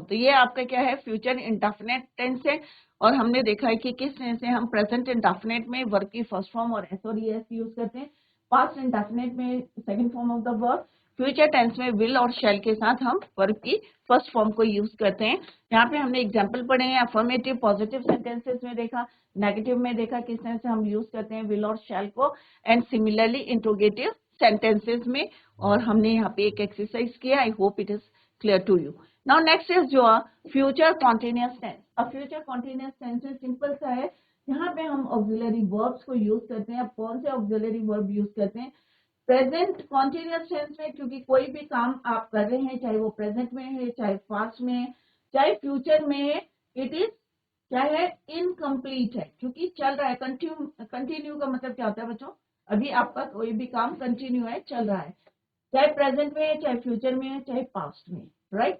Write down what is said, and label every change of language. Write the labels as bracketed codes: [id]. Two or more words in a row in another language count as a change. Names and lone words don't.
[hi] तो ये आपका क्या है, [en] future indefinite tense [hi] है। और हमने देखा है कि किस तरह से हम [en] present indefinite [hi] में वर्ब की [en] first form [hi] और एस और ईएस यूज करते हैं, [en] past indefinite [hi] में [en] second form of the verb, future tense [hi] में विल और शैल के साथ हम वर्ब की [en] first form [hi] को यूज करते हैं। यहाँ पे हमने एग्जाम्पल पढ़े हैं, [en] affirmative positive sentences [hi] में देखा, नेगेटिव में देखा किस तरह से हम यूज करते हैं विल और शैल को, [en] and similarly interrogative sentences [hi] में। और हमने यहाँ पे एक एक्सरसाइज किया, [en] I hope it is clear to you. Now next is [hi] जो [en] future continuous tense. [hi] अब [en] future continuous tense [hi] सिंपल सा है, यहाँ पे हम [en] auxiliary verbs [hi] को यूज करते हैं। अब कौन से [en] auxiliary verb [hi] यूज करते हैं, [en] present continuous tense [hi] में, क्योंकि कोई भी काम आप कर रहे हैं, चाहे वो प्रेजेंट में है, चाहे पास्ट में है, चाहे फ्यूचर में है, [en] it is [hi] क्या है, इनकम्प्लीट है, क्योंकि चल रहा है। कंटिन्यू का मतलब क्या होता है बच्चों, अभी आपका कोई भी काम कंटिन्यू है, चल रहा है, चाहे प्रेजेंट में है, चाहे फ्यूचर में है, चाहे पास्ट में, राइट।